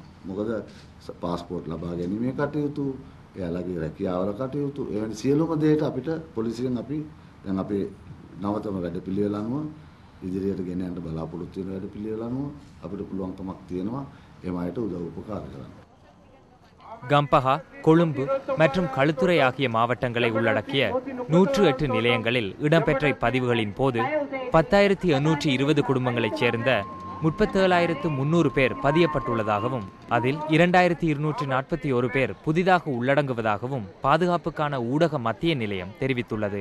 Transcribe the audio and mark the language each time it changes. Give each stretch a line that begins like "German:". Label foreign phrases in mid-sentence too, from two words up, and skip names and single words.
Sinhala: මොකද පාස්පෝර්ට් ලබා ගැනීමේ කටයුතු, එයාලගේ රැකියාවල කටයුතු, එවැනි සියලුම දේට අපිට පොලිසියෙන් අපි දැන් අපේ නවතම වැඩපිළිවෙල අනුව ඉදිරියට ගෙන යන්න බලාපොරොත්තු වෙන වැඩපිළිවෙල අනුව අපිට පුළුවන්කමක් තියෙනවා එම අයට උදව් උපකාර කරන්න.
Tamil: கம்பஹா, கொழும்பு மற்றும் களுத்துறை ஆகிய மாவட்டங்களை உள்ளடக்கிய 108 நிலையங்களில் இடம்பெற்ற இப்பதிவுகளின் போது 10,820 குடும்பங்களைச் சேர்ந்த 37,300 பேர் பதியப்பட்டுள்ளதாகவும் அதில் 2,241 பேர் புதிதாக உள்ளடங்குவதாகவும் பாதுகாப்புக்கான ஊடக மத்திய நிலையம் தெரிவித்துள்ளது.